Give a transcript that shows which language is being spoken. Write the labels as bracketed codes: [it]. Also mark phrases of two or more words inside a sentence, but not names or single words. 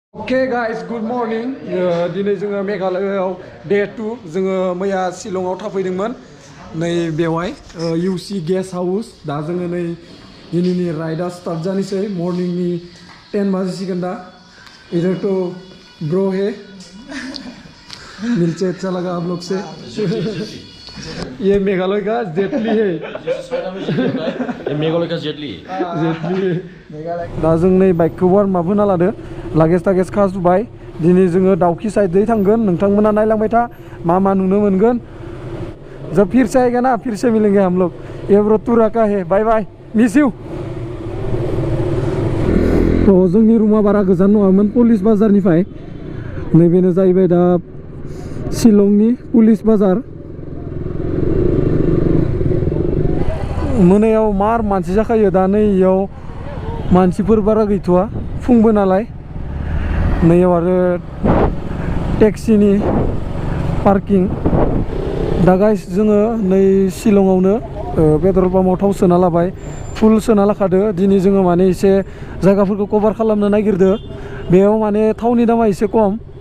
[en] Okay guys, good morning. [brx] दिनै जोङो मेघालयआव डे 2 जोङो मैया शिलंआव थाफैदोंमोन नै बेवहाय UC गेस्ट हाउस दा जोङो नै दिनैनि राइडआ स्टार्ट जानोसै मर्निंनि 10 बाजिसिगोन दा [hi] इधर तो ब्रो है मिलचे अच्छा लगा आप लोग से ये मेघालय का जेटली है ये मेघालय का जेटली [brx] दा जों नै बाइकखौ [en] warm up [brx] होना लादो लागेज तागेज खाजुबाय दिनै जोङो दाउखि साइडै थांगोन नोंथांमोना नायलांबाय था मा नुनो मोनगोन [hi] जब फिर से आएगा ना फिर से मिलेंगे हम लोग ये ब्रो टूरा का है [en] bye bye miss you [brx] तो जोंनि रुमा बारा गोजान नङामोन पुलिस बाजारनिफ्राय नैबेनो जाहैबाय दा शिलंनि पुलिस बाजार मोनायाव मार मानसि जाखायो दा नै इयाव मानसिफोर बारा गैथ'वा फुंबो नालाय नैयाव आरो टेक्सिनि पार्किं दा गाइस जोङो नै शिलंआवनो पेट्रल पाम्पआव थाव सोना लाबाय फुल सोना लाखादो दिनै जोङो माने एसे जायगाफोरखौ कभार खालामनो नागिरदो बेयाव माने थावनि दामा एसे खम